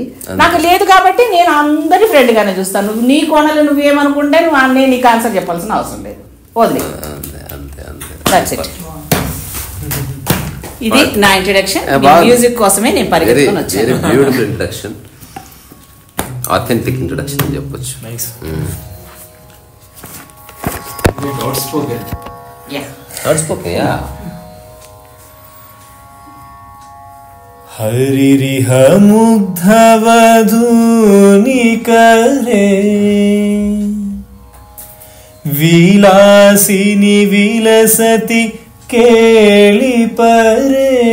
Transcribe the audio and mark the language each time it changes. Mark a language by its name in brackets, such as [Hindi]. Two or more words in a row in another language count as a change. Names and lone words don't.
[Telugu] నాకు లేదు కాబట్టి నేను అందరి ఫ్రెండ్గానే చూస్తాను. నీ కోణంలో నువ్వేమనుకుంటే నేను నీకు ఆన్సర్ చెప్పాల్సిన అవసరం లేదు, వదిలే. [English] That's it. [Telugu] ఇది నా ఇంట్రడక్షన్. మ్యూజిక్ కోసమే నేను పరిగెత్తుకొని వచ్చాను. [English] Beautiful introduction, authentic introduction [Telugu] అని చెప్పొచ్చు. Outspoken. [Sanskrit] हरिरिह मुग्धवधूनि करे विलासिनि विलसति केळि परे